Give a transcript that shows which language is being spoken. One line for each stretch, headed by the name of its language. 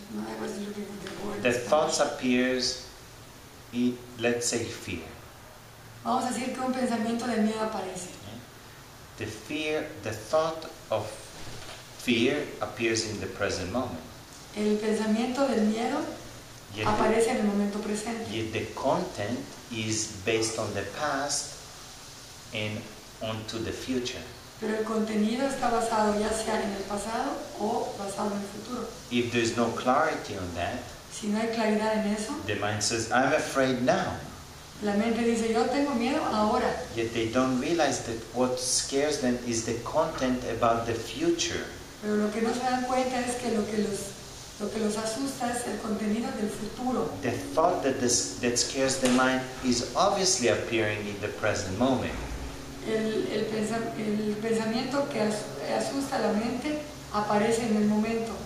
English: No, I was looking for the word. The thoughts appears in, let's say, fear.
Spanish: Vamos a decir que un pensamiento de miedo aparece.
English: The thought of fear appears in the present moment.
Spanish: El pensamiento del miedo
English: Yet
Spanish: aparece en el momento presente.
English: yet the content is based on the past and onto the future.
Spanish: Pero el contenido está basado ya sea en el pasado o basado en el futuro.
English: If there's no clarity on that,
Spanish: Si no hay claridad en eso,
English: the mind says, I'm afraid now.
Spanish: la mente dice, yo tengo miedo ahora.
English: Yet they don't realize that what scares them is the content about the future.
Spanish: Pero lo que no se dan cuenta es que lo que los asusta es el contenido del futuro.
English: The thought that scares the mind is obviously appearing in the present moment.
Spanish: El pensamiento que asusta a la mente aparece en el momento,